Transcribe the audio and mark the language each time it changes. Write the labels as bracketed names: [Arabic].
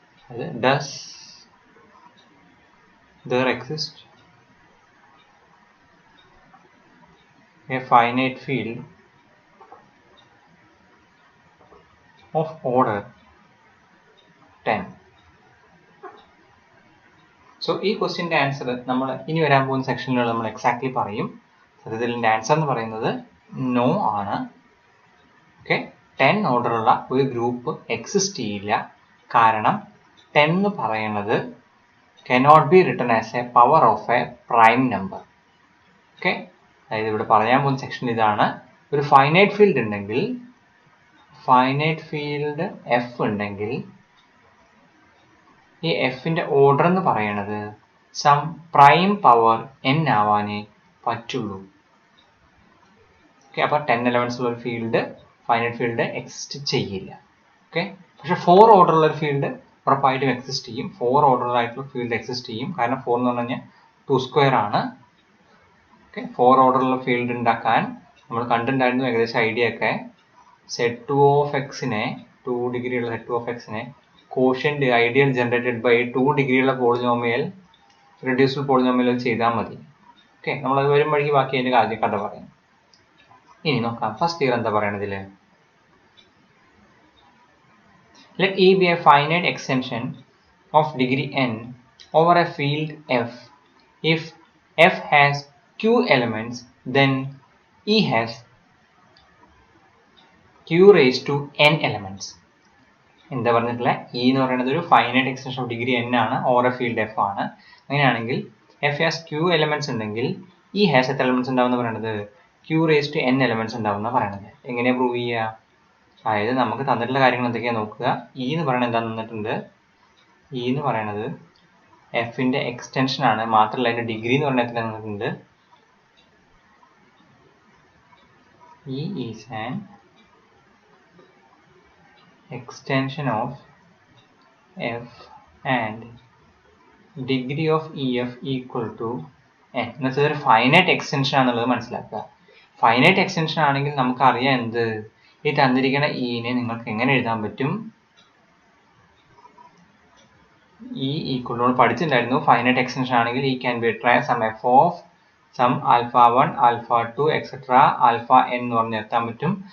[Malayalam] അത് [English] does there exist a finite field of order 10? [Malayalam] So ഈ ക്വസ്റ്റ്യൻ്റെ answer നമ്മൾ ഇനി വരാൻ പോകുന്ന സെക്ഷനിൽ നമ്മൾ എക്സാക്ട്ലി പറയും. ഇതിൻ്റെ ആൻസർ എന്ന് പറയുന്നത് നോ ആണ്. ഓക്കെ, 10 ഓർഡറുള്ള ഒരു ഗ്രൂപ്പ് എക്സിസ്റ്റ് ചെയ്യില്ല. കാരണം 10 എന്ന് പറയുന്നത് [English] cannot be written as a power of a prime number. [Malayalam] Okay, അതായത് ഇവിടെ പറയാൻ പോകുന്ന സെക്ഷൻ ഇതാണ്. ഒരു ഫൈനൈറ്റ് ഫീൽഡ് ഉണ്ടെങ്കിൽ, ഫൈനൈറ്റ് ഫീൽഡ് എഫ് ഉണ്ടെങ്കിൽ ഈ എഫിന്റെ ഓർഡർ എന്ന് പറയുന്നത് സം പ്രൈം പവർ n ആവാനേ പറ്റുള്ളൂ. ഓക്കെ, അപ്പോൾ 10 എലമെന്റ്സ് ഉള്ള ഒരു ഫീൽഡ്, ഫൈനൈറ്റ് ഫീൽഡ് എക്സിസ്റ്റ് ചെയ്യില്ല. ഓക്കെ, പക്ഷെ 4 ഓർഡർ ഉള്ള ഒരു ഫീൽഡ് ഉറപ്പായിട്ടും എക്സിസ്റ്റ് ചെയ്യും. 4 ഓർഡർ ആയിട്ടുള്ള ഫീൽഡ് എക്സിസ്റ്റ് ചെയ്യും. കാരണം 4 എന്ന് പറഞ്ഞു കഴിഞ്ഞാൽ 2² ആണ്. ഓക്കെ, 4 ഓർഡർ ഉള്ള ഫീൽഡ് ഉണ്ടാക്കാൻ നമ്മൾ കണ്ടിട്ടുണ്ടായിരുന്നു ഏകദേശം ഐഡിയ ഒക്കെ. Z2 of X-നെ 2 ഡിഗ്രി ഉള്ള Z2 of X-നെ quotient ideal generated by 2 degree ഉള്ള പോളിനോമിയൽ റെഡ്യൂസ്ഡ് പോളിനോമിയൽ ചെയ്താൽ മതി. ഓക്കെ, നമ്മളത് വരും വഴിക്ക് ബാക്കി അതിൻ്റെ ആദ്യം കഥ പറയാം. ഇനി നോക്കാം ഫസ്റ്റ് ഇയർ എന്താ പറയണതിൽ. [English] Let E be a finite extension of degree n over a field F. If F has q elements, then E has q raised to n elements. [Malayalam] എന്താ പറഞ്ഞിട്ടുള്ള E എന്ന് പറയുന്നത് ഒരു finite extension of degree n ആണ്, over A field F ആണ്. അങ്ങനെയാണെങ്കിൽ [English] F has q elements [Malayalam] ഉണ്ടെങ്കിൽ [English] E has [Malayalam] എത്ര എലമെന്റ്സ് ഉണ്ടാവുന്ന പറയുന്നത്? [English] q raised to n [Malayalam] elements ഉണ്ടാവുന്ന പറയുന്നത്. എങ്ങനെയാ പ്രൂവ് ചെയ്യുക? അതായത് നമുക്ക് തന്നിട്ടുള്ള കാര്യങ്ങൾ എന്തൊക്കെയാണ് നോക്കുക. E എന്ന് പറയുന്നത് എന്താ തന്നിട്ടുണ്ട്? E എന്ന് പറയുന്നത് എഫിന്റെ എക്സ്റ്റൻഷൻ ആണ്. മാത്രമല്ല അതിന്റെ ഡിഗ്രി എന്ന് പറയുന്നത് എത്ര തന്നിട്ടുണ്ട്? [English] E is an extension of F and degree of EF equal to n. [Malayalam] എന്നുവെച്ചാൽ ഒരു ഫൈനൈറ്റ് എക്സ്റ്റൻഷൻ ആണെന്നുള്ളത് മനസ്സിലാക്കുക. ഫൈനൈറ്റ് എക്സ്റ്റൻഷൻ ആണെങ്കിൽ നമുക്കറിയാം എന്ത്, ഈ തന്നിരിക്കുന്ന ഇനെ നിങ്ങൾക്ക് എങ്ങനെ എഴുതാൻ പറ്റും? E equal to പഠിച്ചിട്ടുണ്ടായിരുന്നു. Finite extension ആണെങ്കിൽ E can be written some F of some alpha 1 alpha 2 etcetera alpha n എന്ന് പറഞ്ഞ് നിർത്താൻ പറ്റും.